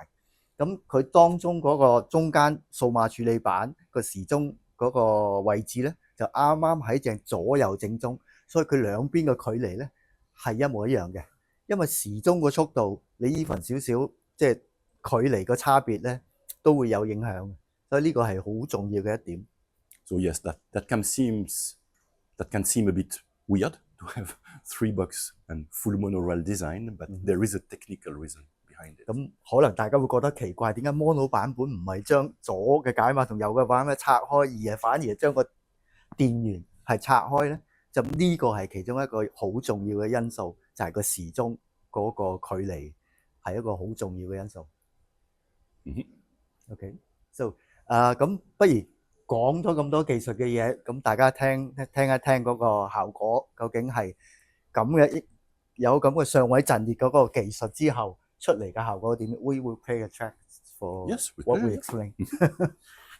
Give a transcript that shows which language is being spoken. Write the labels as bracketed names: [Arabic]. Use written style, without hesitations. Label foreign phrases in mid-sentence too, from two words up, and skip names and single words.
[Cantonese] 咁佢當中嗰個中間數碼處理板個時鐘嗰個位置咧，就啱啱喺正左右正中，所以佢兩邊嘅距離咧係一模一樣嘅。因為時鐘個速度，你依份少少即係距離個差別咧，都會有影響。所以呢個係好重要嘅一點。 [English] So yes, that can seem a bit weird to have 3-box and full monorail design, but there is a technical reason behind it. [Cantonese] 咁可能大家會覺得奇怪，點解 mono 版本唔係將左嘅解碼同右嘅版本拆開，而係反而將個電源係拆開咧？就呢個係其中一個好重要嘅因素，就係個時鐘嗰個距離係一個好重要嘅因素。OK，so 咁不如講咗咁多技術嘅嘢，咁大家聽一聽嗰個效果究竟係咁嘅，有咁嘅上位陣列嗰個技術之後出嚟嘅效果點？ [English] We will play a track for Yes, what we explain.